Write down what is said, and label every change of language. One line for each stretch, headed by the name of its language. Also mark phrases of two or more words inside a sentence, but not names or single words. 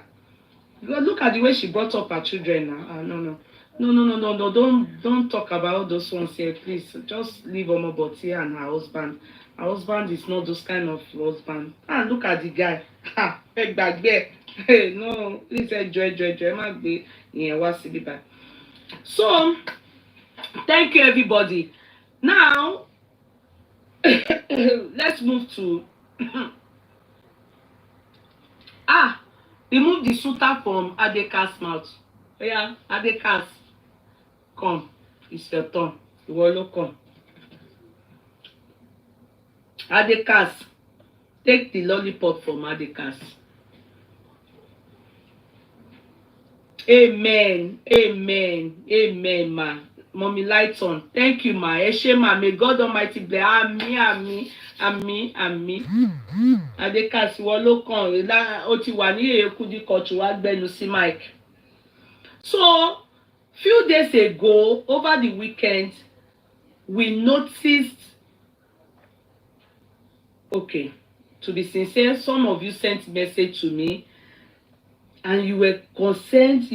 English: Look at the way she brought up her children now. No, no, no, no, no, no, no. Don't talk about those ones here, please. Just leave Omoboti and her husband. Her husband is not those kind of husband. And look at the guy. Ha, back there. Hey, no, please enjoy.
Yoruba: Má gbé ìyẹn wá síbí báyìí.
English: So, thank you, everybody. Now, let's move to remove the suitor from Adeka's mouth. Yeah, Adekas, come. It's your turn.
Yoruba: Ìwọ ló come.
English: Adekas, take the lollipop from Adekas. Amen, amen, amen, ma. Mommy Lighton, thank you, ma. Eshe, ma. May God Almighty bless.
Yoruba: Àmín. Adekas, ìwọ ló kàn. Ó ti wà ní èkúdí kọ̀tù wá gbẹnu sí Mike.
English: So, few days ago, over the weekend, we noticed. Okay, to be sincere, some of you sent message to me, and you were concerned.